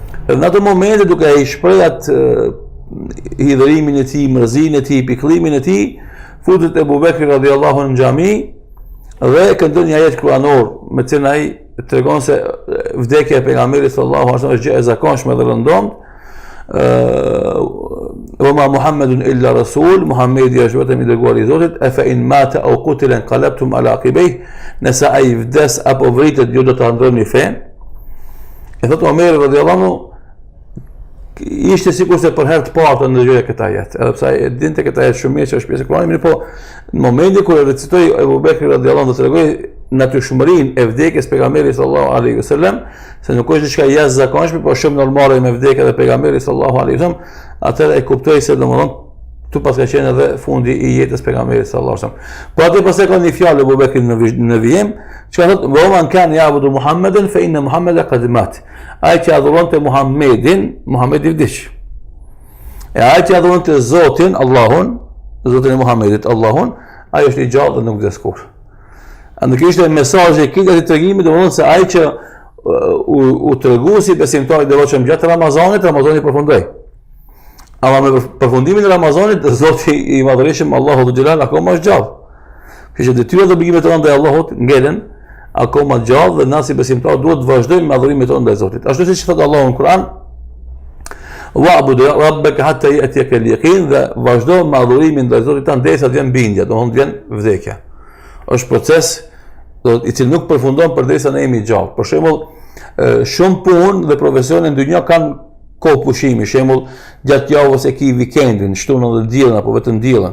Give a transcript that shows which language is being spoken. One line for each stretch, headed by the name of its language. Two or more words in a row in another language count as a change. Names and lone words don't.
Albanian: Edhe në atë momente duke I shpreh atë hidhërimin e tij, mërzinë e tij, pikëllimin e tij, futet Ebu Bekri
Arabic: رضي الله عنه
Albanian: në xhami dhe këndon një ajet kuranor me cilën ai tregon se vdekja e pejgamberit
Arabic: صلى الله عليه وسلم
Albanian: është gjë e zakonshme dhe rëndomt.
Arabic: وما محمد إلا رسول
Albanian: محمد është vetëm I dërguari I Zotit e
Arabic: فإن مات أو قتل انقلبتم على أعقابه
Albanian: nëse ai vdes apo vritet ju do ta ndroni fen. E thot Omer
Arabic: رضي الله عنه
Albanian: ishte sikur se për herë të parë të ndëgjoj këtë ajet, edhe pse ai dinte këtë ajet shumë mirë që është pjesë e Kuranit, mirë po në momentin kur e recitoi Abu Bekri
Arabic: رضي الله عنه
Albanian: tregoi natyrshmërinë e vdekjes pejgamberit
Arabic: صلى الله عليه وسلم,
Albanian: se nuk është diçka jashtëzakonshme, por shumë normale me vdekjen e pejgamberit
Arabic: صلى الله عليه وسلم,
Albanian: atëherë e kuptoi se domethënë tu pas ka qenë edhe fundi I jetës pejgamberit
Arabic: صلى الله عليه وسلم.
Albanian: Po atë pas e ka një fjalë Abu Bekri në vijim, çka thotë:
Arabic: "ومن كان يعبد محمدا فإن محمدا قد مات."
Albanian: Ai që adhuronte Muhammedin, Muhammedi vdiq. E ai që adhuronte Zotin, Allahun, Zotin e Muhammedit, Allahun, ai është I gjallë dhe nuk vdes kurrë. Andaj kishte mesazhi I këtij tregimi, domethënë se ai që u tregu si besimtar I devotshëm gjatë Ramazanit, Ramazani përfundoi. Ama me përfundimin e Ramazanit, Zoti I Madhërisëm Allahu Xhelal akoma është gjallë. Kështu që detyrat dhe obligimet tona ndaj Allahut ngelen akoma gjallë dhe na si besimtar duhet të vazhdojmë me adhurimet tona ndaj Zotit. Ashtu siç thotë Allahu në Kur'an:
Arabic: "واعبد ربك حتى يأتيك اليقين",
Albanian: dhe vazhdo me adhurimin ndaj Zotit tanë derisa të vjen bindja, domthonë të vjen vdekja. Është proces I cili nuk përfundon përderisa ne jemi gjallë. Për shembull, shumë punë dhe profesione në dynjë kanë kohë pushimi, shembull, gjatë javës e ki vikendin, shtunën dhe diellën apo vetëm diellën.